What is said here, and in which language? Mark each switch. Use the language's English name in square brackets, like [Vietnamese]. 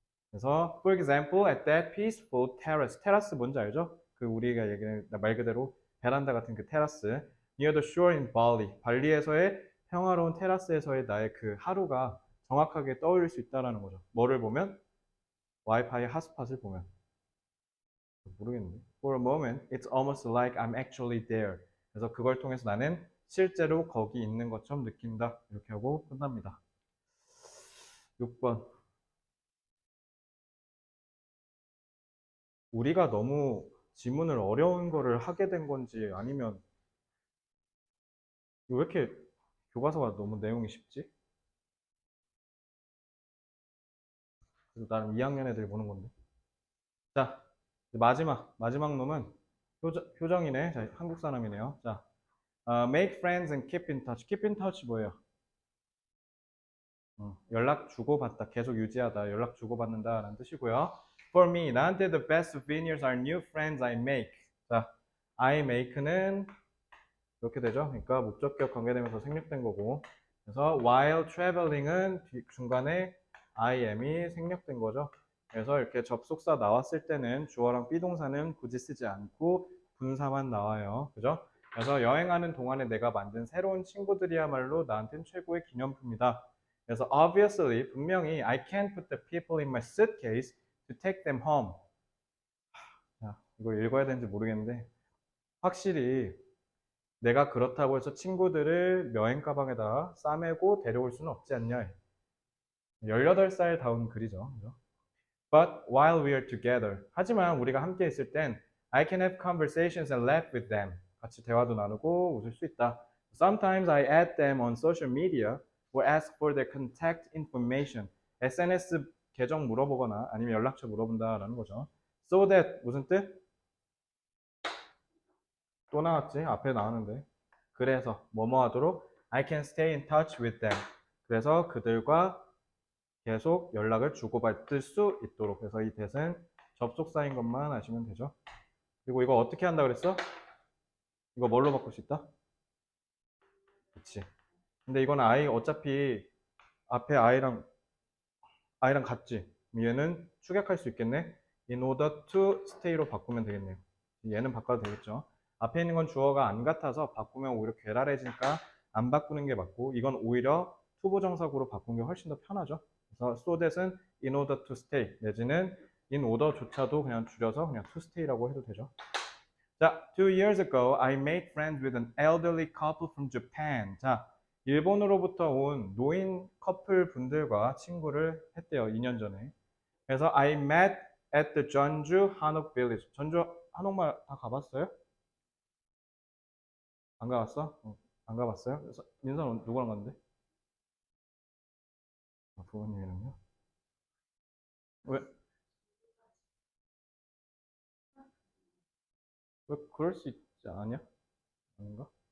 [English] 그래서 for example, at that peaceful terrace. [Korean] 테라스 뭔지 알죠? 그 우리가 얘기하는 말 그대로 베란다 같은 그 테라스. [English] near the shore in Bali. [Korean] 발리에서의 평화로운 테라스에서의 나의 그 하루가 정확하게 떠올릴 수 있다라는 거죠. 뭐를 보면? 와이파이 핫스팟을 보면. 모르겠는데. [English] For a moment, it's almost like I'm actually there. [Korean] 그래서 그걸 통해서 나는 실제로 거기 있는 것처럼 느낀다. 이렇게 하고 끝납니다. 6번. 우리가 너무 지문을 어려운 거를 하게 된 건지 아니면 왜 이렇게 교과서가 너무 내용이 쉽지? 그래서 나름 2학년 애들이 보는 건데. 자, 마지막 놈은 효정이네. 자, 한국 사람이네요. [English] 자, make friends and keep in touch. keep in touch 뭐예요? [Korean] 연락 주고받다, 계속 유지하다, 연락 주고받는다라는 뜻이고요. [English] For me, 나한테 the best souvenirs are new friends I make. [Korean] 자, I make는 이렇게 되죠. 그러니까 목적격 관계되면서 생략된 거고. 그래서 while traveling은 중간에 I am이 생략된 거죠. 그래서 이렇게 접속사 나왔을 때는 주어랑 비동사는 굳이 쓰지 않고 분사만 나와요. 그죠? 그래서 여행하는 동안에 내가 만든 새로운 친구들이야말로 나한텐 최고의 기념품이다. [English] 그래서 obviously 분명히 I can't put the people in my suitcase to take them home. [Korean] 자, 이거 읽어야 되는지 모르겠는데 확실히 내가 그렇다고 해서 친구들을 여행 가방에다 싸매고 데려올 수는 없지 않냐. 18살 다운 글이죠. 그죠? [English] But while we are together. [Korean] 하지만 우리가 함께 있을 땐 [English] I can have conversations and laugh with them. [Korean] 같이 대화도 나누고 웃을 수 있다. [English] Sometimes I add them on social media or ask for their contact information. [Korean] SNS 계정 물어보거나 아니면 연락처 물어본다라는 거죠. So that 무슨 뜻? 또 나왔지? 앞에 나왔는데. 그래서 뭐뭐 하도록 [English] I can stay in touch with them. [Korean] 그래서 그들과 계속 연락을 주고받을 수 있도록. 그래서 이 that은 접속사인 것만 아시면 되죠. 그리고 이거 어떻게 한다 그랬어? 이거 뭘로 바꿀 수 있다? 그치. 근데 이건 I 어차피 앞에 I랑 같지. 얘는 축약할 수 있겠네. In order to stay로 바꾸면 되겠네요. 얘는 바꿔도 되겠죠. 앞에 있는 건 주어가 안 같아서 바꾸면 오히려 괴랄해지니까 안 바꾸는 게 맞고 이건 오히려 투부정사구로 바꾼 게 훨씬 더 편하죠. 그래서 so that은 in order to stay 내지는 in order조차도 그냥 줄여서 그냥 to stay라고 해도 되죠. [English] 자, 2 years ago, I made friends with an elderly couple from Japan. [Korean] 자, 일본으로부터 온 노인 커플 분들과 친구를 했대요. 2년 전에. [English] 그래서 I met at the 전주 한옥 village. [Korean] 전주 한옥마을 다 가봤어요? 안 가봤어? 안 가봤어요? 그래서 민선 누구랑 갔는데? 아, 부모님이랑요? 왜, 왜 그럴 수 있지 않냐? 아닌가?